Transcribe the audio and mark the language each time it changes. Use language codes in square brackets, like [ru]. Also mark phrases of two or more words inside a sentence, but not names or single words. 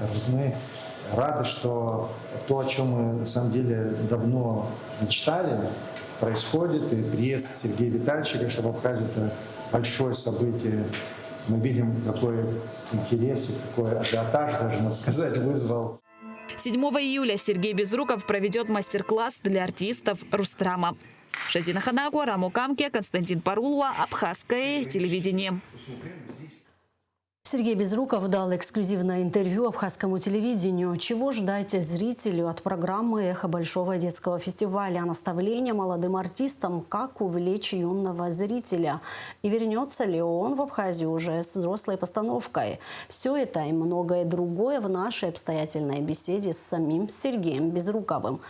[ru] Мы рады, что то, о чем мы на самом деле давно мечтали, происходит. И приезд Сергея Витальевича, конечно, в Абхазию — это большое событие. Мы видим, какой интерес и какой ажиотаж, даже, можно сказать, вызвал. 7 июля Сергей Безруков проведет мастер-класс для артистов Рустрама. Шазина Ханагуа, Рамо Камке, Константин Парулова, Абхазское телевидение. Сергей Безруков дал эксклюзивное интервью абхазскому телевидению. Чего ждать зрителю от программы «Эхо Большого детского фестиваля»? Наставления молодым артистам, как увлечь юного зрителя. И вернется ли он в Абхазию уже с взрослой постановкой? Все это и многое другое в нашей обстоятельной беседе с самим Сергеем Безруковым.